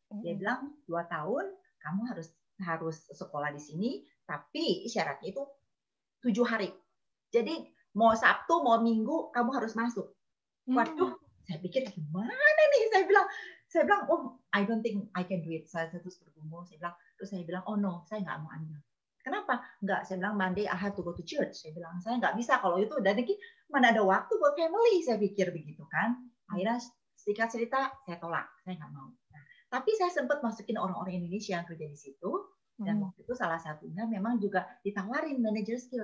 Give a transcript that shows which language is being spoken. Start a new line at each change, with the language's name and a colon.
Indonesian: Dia bilang 2 tahun kamu harus sekolah di sini, tapi syaratnya itu 7 hari. Jadi mau Sabtu mau Minggu kamu harus masuk. Waduh, saya pikir gimana nih? Saya bilang,
English: oh, I don't think I can do it.
Indonesian: Saya terus bergumul. Terus saya bilang,
English: oh no,
Indonesian: saya nggak mau ambil. Kenapa? Nggak, saya bilang
English: Monday I have to go to church.
Indonesian: Saya bilang saya nggak bisa kalau itu. Dan lagi mana ada waktu buat family? Saya pikir begitu kan. Akhirnya singkat cerita saya tolak. Saya nggak mau. Nah, tapi saya sempat masukin orang-orang Indonesia yang kerja di situ. Dan waktu itu salah satunya memang juga ditawarin manager skill.